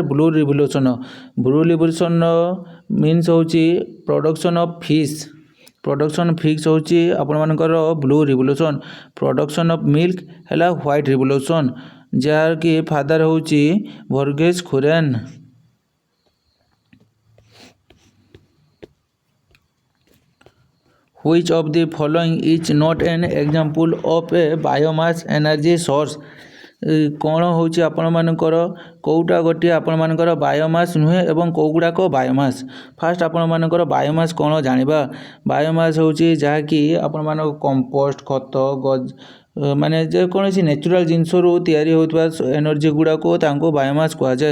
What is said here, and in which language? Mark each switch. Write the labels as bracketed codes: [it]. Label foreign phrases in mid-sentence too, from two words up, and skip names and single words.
[en] blue revolution. blue revolutionର means ହେଉଛି production of fish. production fish [or] ହେଉଛି ଆପଣମାନଙ୍କର [en] blue revolution. production of milk ହେଲା white revolution ଯାହାକି ଫାଦର ହେଉଛି ବର୍ଗେଶ କୁରିଏନ୍। Which of the following is not an example of a biomass energy source? [or] କ'ଣ ହେଉଛି ଆପଣମାନଙ୍କର କେଉଁଟା ଗୋଟିଏ ଆପଣମାନଙ୍କର ବାୟୋମାସ୍ ନୁହେଁ ଏବଂ କେଉଁଗୁଡ଼ାକ ବାୟୋମାସ୍? ଫାର୍ଷ୍ଟ ଆପଣମାନଙ୍କର ବାୟୋମାସ୍ କ'ଣ ଜାଣିବା। ବାୟୋମାସ୍ ହେଉଛି ଯାହାକି ଆପଣମାନଙ୍କ କମ୍ପୋଷ୍ଟ ଖତ ମାନେ ଯେକୌଣସି ନ୍ୟାଚୁରାଲ୍ ଜିନିଷରୁ ତିଆରି ହେଉଥିବା ଏନର୍ଜି ଗୁଡ଼ାକୁ ତାଙ୍କୁ ବାୟୋମାସ୍ କୁହାଯାଏ।